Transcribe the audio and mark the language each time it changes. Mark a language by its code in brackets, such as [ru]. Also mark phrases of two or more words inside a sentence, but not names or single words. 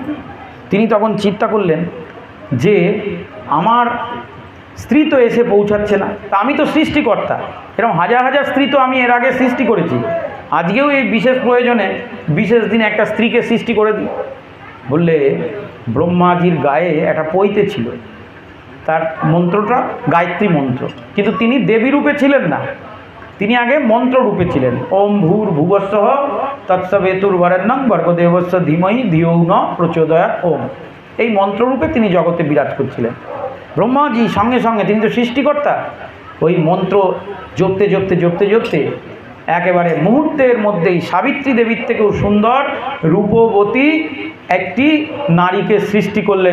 [bn] তিনি তখন চিন্তা করলেন যে আমার স্ত্রী তো এসে পৌঁছাচ্ছে না, তা আমি তো সৃষ্টিকর্তা, এরকম হাজার হাজার স্ত্রী তো আমি এর আগে সৃষ্টি করেছি, আজকেও এই বিশেষ প্রয়োজনে বিশেষ দিনে একটা স্ত্রীকে সৃষ্টি করে দিই। বললে ব্রহ্মাজির গায়ে একটা পৈতে ছিল, তার মন্ত্রটা গায়ত্রী মন্ত্র, কিন্তু তিনি দেবী রূপে ছিলেন না, তিনি আগে মন্ত্ররূপে ছিলেন। [sa] ওম ভূর ভুবস্বঃ তৎসবেতুর্বরেণ্যং ভর্গদেবস্য ধীমহি ধিয়ো ন প্রচোদয়াৎ ওম। [bn] এই মন্ত্ররূপে তিনি জগতে বিরাজ করছিলেন। ব্রহ্মাজি সঙ্গে সঙ্গে, তিনি তো সৃষ্টিকর্তা, ওই মন্ত্র জপতে জপতে জপতে জপতে একেবারে মুহূর্তের মধ্যেই সাবিত্রী দেবীর থেকেও সুন্দর রূপবতী একটি নারীকে সৃষ্টি করলেন।